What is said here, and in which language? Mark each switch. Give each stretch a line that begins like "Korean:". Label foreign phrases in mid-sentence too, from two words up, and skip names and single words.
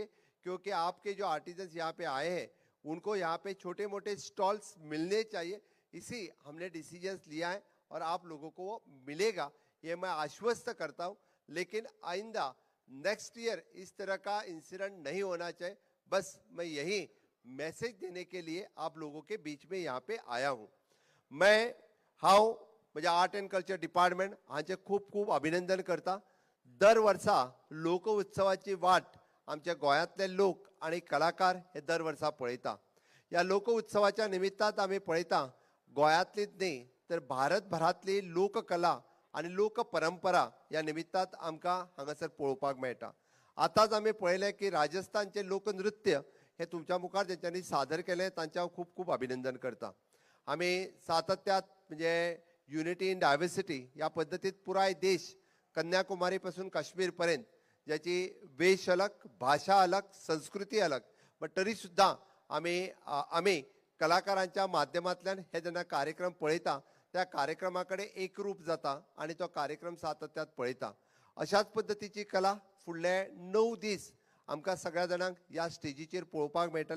Hindi: क्योंकि आपके जो आर्टिजन्स यहाँ पे आए हैं उनको यहाँ पे छोटे मोटे स्टॉल्स मिलने चाहिए, इसी हमने डिसीजंस लिया है और आप लोगों को वो मिलेगा, ये मैं आश्वस्त करता हूँ. लेकिन आइंदा
English: next year
Hindi: इस तरह का इंसिडेंट नहीं होना चाहिए. बस मैं यही मैसेज देने के लिए आप लोगों के बीच में यहाँ पे आया हूँ.
Konkani: मैं हांव म्हज्या
English: art and culture department
Konkani: हांचे खूप खूप अभिनंदन करता. दर वर्सा लोक उत्सवाची वाट आमच्या गोंयांतले लोक आणि कलाकार हे दर वर्सा पळयता. ह्या लोक उत्सवाच्या निमित्तांत आमी पळयता गोंयांतलीच न्ही तर भारतभरातली लोककला आणि लोक परंपरा ह्या निमित्तांत आमकां हांगासर पळोवपाक मेळटा. आतांच आमी पळयलें की राजस्थानचे लोकनृत्य हे तुमच्या मुखार ज्यांच्यानी सादर केले तांचे हांव खूप खूप अभिनंदन करता. आम्ही सातत्यात म्हणजे
English: unity in diversity
Konkani: या पद्धतीत पुराय देश कन्याकुमारी पासून काश्मीर पर्यंत ज्याची वेश अलग, भाषा अलग, संस्कृती अलग, पण तरी सुद्धा आम्ही कलाकारांच्या माध्यमातल्यान हे जेन्ना कार्यक्रम पळयता त्या कार्यक्रमाकडे एकरूप जाता आणि तो कार्यक्रम सातत्यात पळयता. अशाच पद्धतीची कला फुडले 9 दीस आमकां सगळ्या जाणांक ह्या स्टेजीचेर पळोवपाक मेळटलें.